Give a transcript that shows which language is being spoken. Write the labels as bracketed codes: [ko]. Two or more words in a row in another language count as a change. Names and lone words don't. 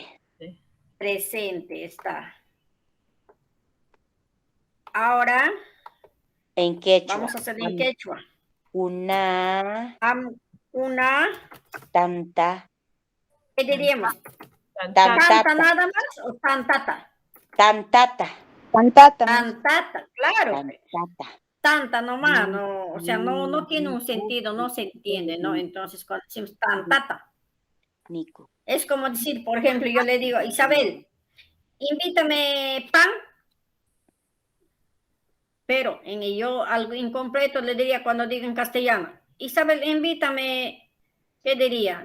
[es] Presente está. Ahora. En quechua. Vamos a hacer en quechua. Una. Una. [qu] Tanta. [es] ¿Qué diríamos? [qu] Tantata. [es] ¿Tanta nada más o tantata? [qu] Tantata. Tantata. Tantata, claro. Tantata. [es] Tanta nomás, no, o sea, no tiene un sentido, no se entiende, ¿no? Entonces, cuando decimos tantata, es como decir, por ejemplo, yo le digo, Isabel, invítame pan, pero yo algo incompleto le diría cuando diga en castellano, Isabel, invítame, ¿qué diría?